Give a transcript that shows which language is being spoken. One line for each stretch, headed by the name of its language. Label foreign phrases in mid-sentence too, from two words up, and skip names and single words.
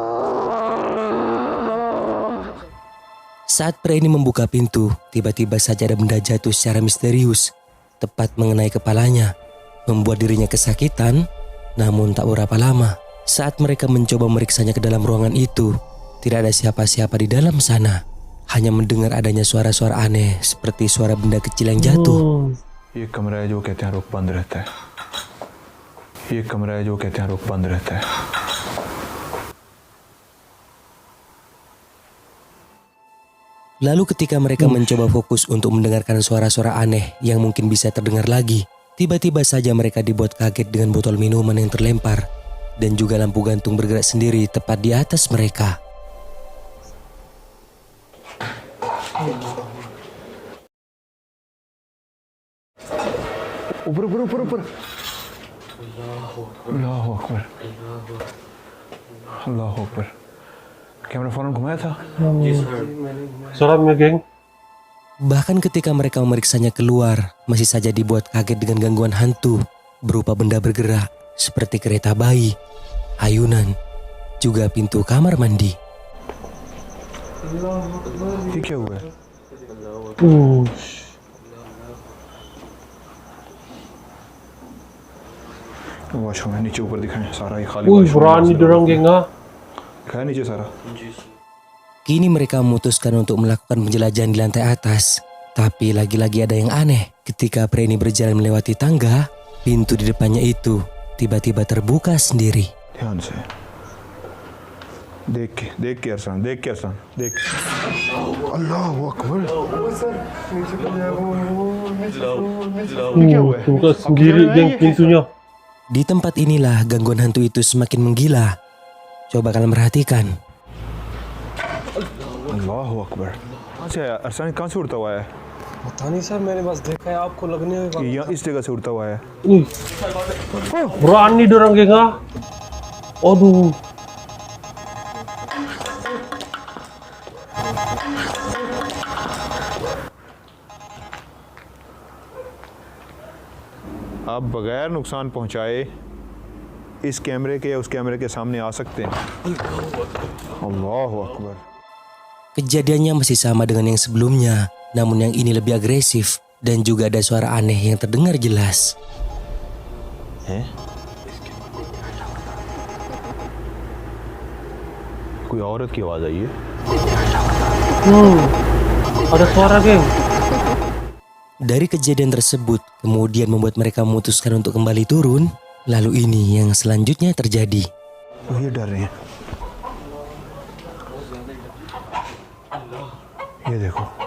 Indonesian: Saat pria ini membuka pintu, tiba-tiba saja ada benda jatuh secara misterius, tepat mengenai kepalanya, membuat dirinya kesakitan. Namun tak berapa lama, saat mereka mencoba memeriksanya ke dalam ruangan itu, tidak ada siapa-siapa di dalam sana. Hanya mendengar adanya suara-suara aneh seperti suara benda kecil yang jatuh.
Hindi: ये कमरा है जो कहते हैं रुख बंद रहता है. ये कमरा है जो कहते हैं रुख बंद रहता है.
Indonesian: Lalu ketika mereka mencoba fokus untuk mendengarkan suara-suara aneh yang mungkin bisa terdengar lagi, tiba-tiba saja mereka dibuat kaget dengan botol minuman yang terlempar dan juga lampu gantung bergerak sendiri tepat di atas mereka.
Hindi: ऊपर ऊपर ऊपर ऊपर.
Arabic: الله أكبر. الله أكبر.
Hindi: कैमरा फौरन घुमाया था.
Indonesian: Seram ya, geng. Bahkan ketika mereka memeriksanya keluar, masih saja dibuat kaget dengan gangguan hantu berupa benda bergerak seperti kereta bayi, ayunan, juga pintu kamar mandi.
Hindi: ये क्या हुआ है? Ush. वॉशरूम है नीचे ऊपर दिखाएं सारा ये खाली.
Indonesian: Wih, washroom berani
Hindi: है.
Indonesian: dorong, geng, ah.
Hindi: दिखाया नीचे सारा.
Indonesian: Kini mereka memutuskan untuk melakukan penjelajahan di lantai atas. Tapi lagi-lagi ada yang aneh. Ketika pria ini berjalan melewati tangga, pintu di depannya itu tiba-tiba terbuka sendiri.
Hindi: ध्यान से. देख के अरसान देख.
Arabic: الله أكبر.
Indonesian: Buka sendiri, geng, pintunya. Di tempat inilah gangguan hantu itu semakin menggila. Coba kalian perhatikan.
Arabic: الله أكبر.
Hindi: अच्छा अरसान कहाँ से उड़ता हुआ है? पता नहीं सर, मैंने बस देखा है आपको लगने में कि यहाँ इस जगह से उड़ता हुआ है.
Indonesian: Wih. Berani dorong, geng, ah. Aduh.
Hindi: आप बगैर नुकसान पहुंचाए इस कैमरे के या उस कैमरे के सामने आ सकते हैं.
Arabic: الله أكبر.
Indonesian: Kejadiannya masih sama dengan yang sebelumnya, namun yang ini lebih agresif dan juga ada suara aneh yang terdengar jelas.
Hindi: कोई औरत की आवाज़ आई है.
Indonesian: Ada suara, geng. Dari kejadian tersebut, kemudian membuat mereka memutuskan untuk kembali turun. Lalu ini yang selanjutnya terjadi.
Hindi: तो ये डर रहे हैं. ये देखो.